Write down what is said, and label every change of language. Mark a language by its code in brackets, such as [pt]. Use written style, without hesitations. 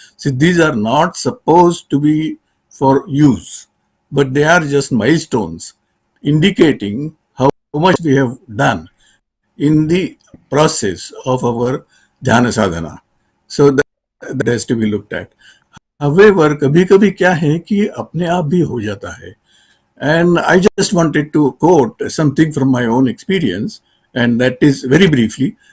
[en] See, these are not supposed to be for use, but they are just milestones indicating how much we have done in the process of our dhyana sadhana. So that has to be looked at. [hi] However, कभी-कभी क्या है कि अपने आप भी हो जाता है. [en] And I just wanted to quote something from my own experience, and that is very briefly.